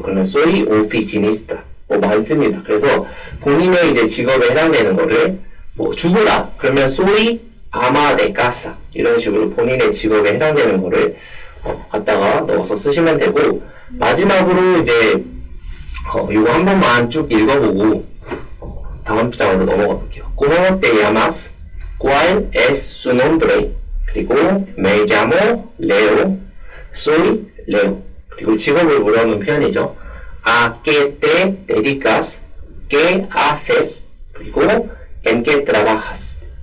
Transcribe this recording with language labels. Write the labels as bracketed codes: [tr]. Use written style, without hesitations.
[ko] 그러면 [es] soy oficinista [ko] 뭐 많습니다. 그래서 본인의 이제 직업에 해당되는 거를 뭐 주부다 그러면 [es] soy ama de casa [ko] 이런 식으로 본인의 직업에 해당되는 거를 갖다가 넣어서 쓰시면 되고 마지막으로 이제 이거 한 번만 쭉 읽어보고 다음 장으로 넘어가 볼게요. [es] ¿Cómo te llamas? ¿Cuál es su nombre? [ko] 그리고 [es] me llamo Leo. Soy Leo. [ko] 그리고 직업을 물어보는 표현이죠. [es] ¿A qué te dedicas? ¿Qué haces? [ko] 그리고 [es] ¿en qué trabajas?